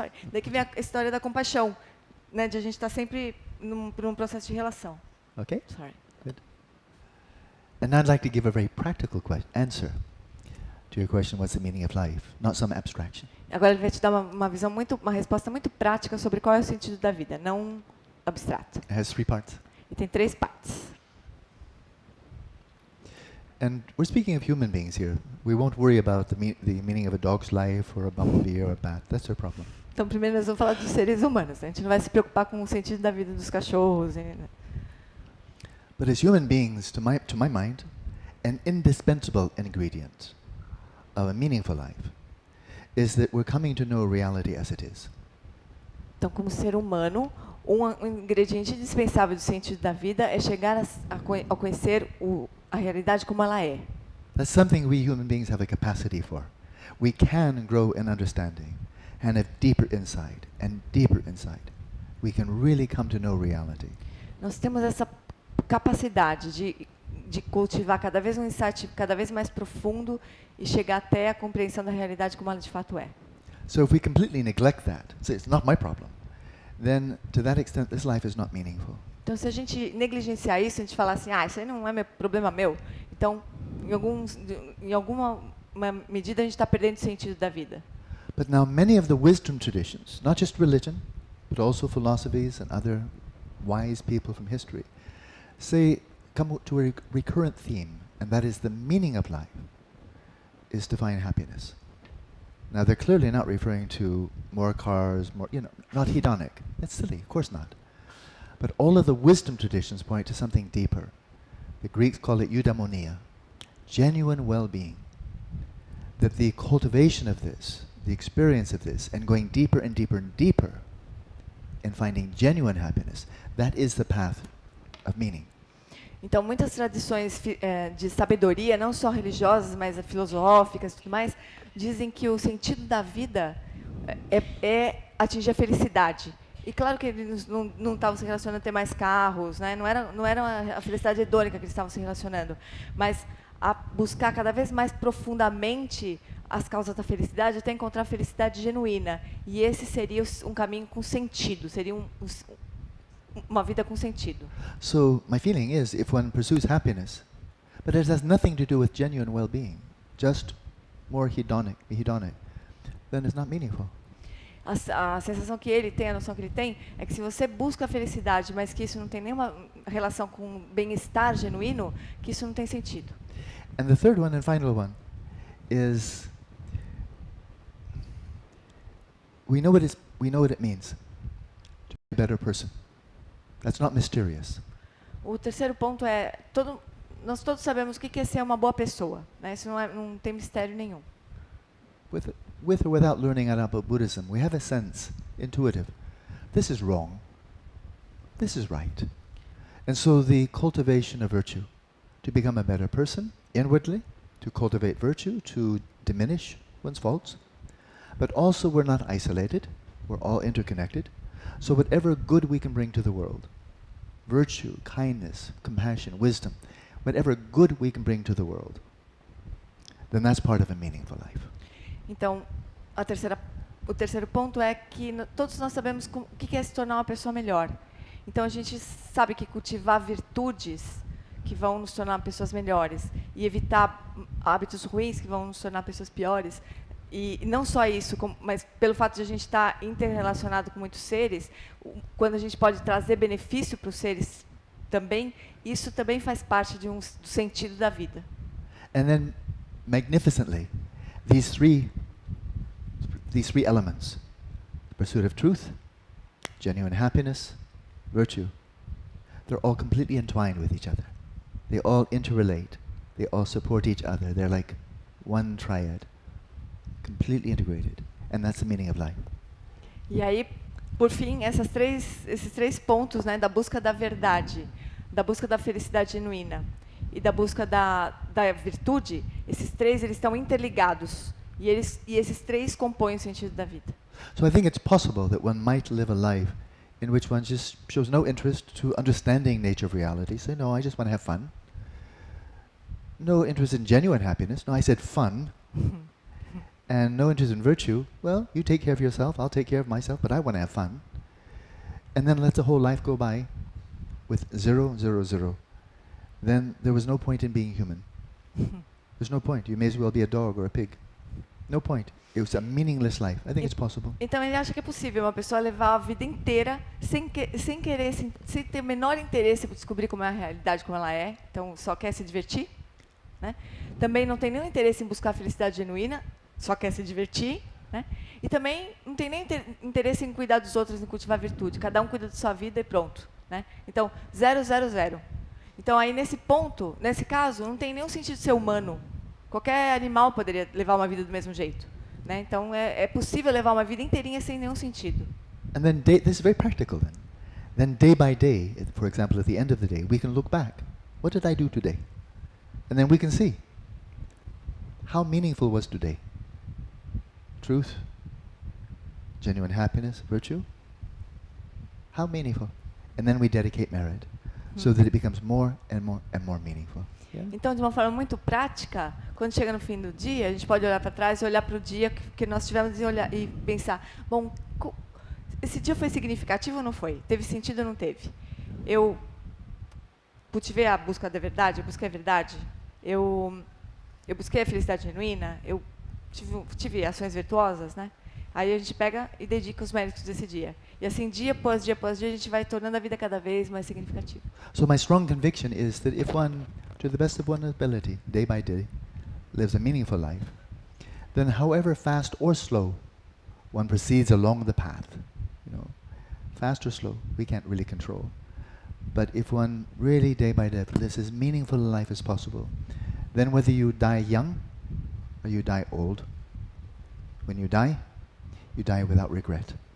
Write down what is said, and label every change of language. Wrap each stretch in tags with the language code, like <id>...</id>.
<pt>Daí que vem a história da compaixão, né? De a gente estar sempre num processo de relação.</pt> <en>Okay. Sorry. Good. And I'd like to give a very practical answer to your question, what's the meaning of life? Not some abstraction.</en> <pt>Agora ele vai te dar uma resposta muito prática sobre qual é o sentido da vida, não abstrato.</pt> <en>It has 3 parts.</en> <pt>E tem 3 partes.</pt> <en>And we're speaking of human beings here. We won't worry about the meaning of a dog's life or a bumblebee or a bat. That's our problem.</en> <pt>Então, primeiro nós vamos falar dos seres humanos. Né? A gente não vai se preocupar com o sentido da vida dos cachorros. Né?</pt> <en>But as human beings, to my mind, an indispensable ingredient of a meaningful life is that we're coming to know reality as it is.</en> <pt>Então, como ser humano, um ingrediente indispensável do sentido da vida é chegar a conhecer a realidade como ela é.</pt> <en>That's something we human beings have a capacity for. We can grow in understanding and have deeper insight and deeper insight. We can really come to know reality.</en> <pt>Nós temos essa capacidade de cultivar cada vez um insight cada vez mais profundo e chegar até a compreensão da realidade como ela de fato é.</pt> <en>So if we completely neglect that, say it's not my problem, then to that extent this life is not meaningful.</en> <pt>Então se a gente negligenciar isso, a gente falar assim, isso aí não é problema meu, então em alguma medida a gente está perdendo o sentido da vida.</pt> <en>But now many of the wisdom traditions, not just religion, but also philosophies and other wise people from history, come to a recurrent theme, and that is the meaning of life is to find happiness. Now they're clearly not referring to more cars, not hedonic. That's silly, of course not. But all of the wisdom traditions point to something deeper. The Greeks call it eudaimonia, genuine well-being. That the cultivation of this, the experience of this, and going deeper and deeper and deeper in finding genuine happiness, that is the path of meaning.</en> <pt>Então, muitas tradições de sabedoria, não só religiosas, mas filosóficas e tudo mais, dizem que o sentido da vida é atingir a felicidade. E claro que eles não estavam se relacionando a ter mais carros, né? Não era a felicidade hedônica que eles estavam se relacionando, mas a buscar cada vez mais profundamente as causas da felicidade até encontrar a felicidade genuína. E esse seria um caminho com sentido, seria uma vida com sentido.</pt> <en>So my feeling is, if one pursues happiness, but it has nothing to do with genuine well-being, just more hedonic, then it's not meaningful.</en> <pt>A sensação que ele tem, a noção que ele tem, é que se você busca a felicidade, mas que isso não tem nenhuma relação com bem-estar genuíno, que isso não tem sentido.</pt> <en>And the third one and final one is we know what it means to be a better person. That's not mysterious.</en> <pt>O terceiro ponto é nós todos sabemos o que é ser uma boa pessoa, né? Isso não tem mistério nenhum.</pt> <en>With or without learning about Buddhism, we have a sense, intuitive, this is wrong, this is right. And so the cultivation of virtue, to become a better person inwardly, to cultivate virtue, to diminish one's faults, but also we're not isolated, we're all interconnected, so whatever good we can bring to the world, virtue, kindness, compassion, wisdom, whatever good we can bring to the world, then that's part of a meaningful life.</en> <pt>Então, o terceiro ponto é que todos nós sabemos o que é se tornar uma pessoa melhor. Então, a gente sabe que cultivar virtudes que vão nos tornar pessoas melhores e evitar hábitos ruins que vão nos tornar pessoas piores. E não só isso, mas pelo fato de a gente estar interrelacionado com muitos seres, quando a gente pode trazer benefício para os seres também, isso também faz parte do sentido da vida.</pt> <en>And then, magnificently, these three elements: the pursuit of truth, genuine happiness, virtue. They're all completely entwined with each other. They all interrelate. They all support each other. They're like one triad, completely integrated. And that's the meaning of life.</en> <pt>E aí, por fim, esses três pontos, né, da busca da verdade, da busca da felicidade genuína e da busca da virtude, esses três eles estão interligados e esses três compõem o sentido da vida.</pt> <en>So I think it's possible that one might live a life in which one just shows no interest to understanding nature of reality. Say, no, I just want to have fun. No interest in genuine happiness. No, I said fun. And no interest in virtue. Well, you take care of yourself, I'll take care of myself, but I want to have fun. And then let the whole life go by with 0, 0, 0. Then there was no point in being human. There's no point. You may as well be a dog or a pig. No point. It was a meaningless life. I think it's possible.</en> <pt>Então ele acha que é possível uma pessoa levar a vida inteira sem ter o menor interesse por descobrir como é a realidade, como ela é. Então só quer se divertir, né? Também não tem nenhum interesse em buscar a felicidade genuína, só quer se divertir, né? E também não tem nem interesse em cuidar dos outros, em cultivar virtude. Cada um cuida de sua vida e pronto, né? Então 0, 0, 0. Então aí nesse ponto, nesse caso, não tem nenhum sentido de ser humano. Qualquer animal poderia levar uma vida do mesmo jeito, né? Então é possível levar uma vida inteirinha sem nenhum sentido.</pt> <en>And then this is very practical then. Then day by day, for example, at the end of the day, we can look back. What did I do today? And then we can see how meaningful was today. Truth, genuine happiness, virtue. How meaningful. And then we dedicate merit so that it becomes more and more and more meaningful. Yeah.</en> <pt>Então, de uma forma muito prática, quando chega no fim do dia, a gente pode olhar para trás e olhar para o dia que nós tivemos e pensar, bom, esse dia foi significativo ou não foi? Teve sentido ou não teve? Eu cultivei a busca da verdade, eu busquei a verdade, eu busquei a felicidade genuína, eu tive ações virtuosas, né? Aí a gente pega e dedica os méritos desse dia. E assim, dia após dia após dia, a gente vai tornando a vida cada vez mais significativa.</pt> <en>So my strong conviction is that if one, to the best of one's ability, day by day, lives a meaningful life, then however fast or slow one proceeds along the path, fast or slow, we can't really control. But if one really day by day lives as meaningful a life as possible, then whether you die young or you die old, when you die without regret.</en>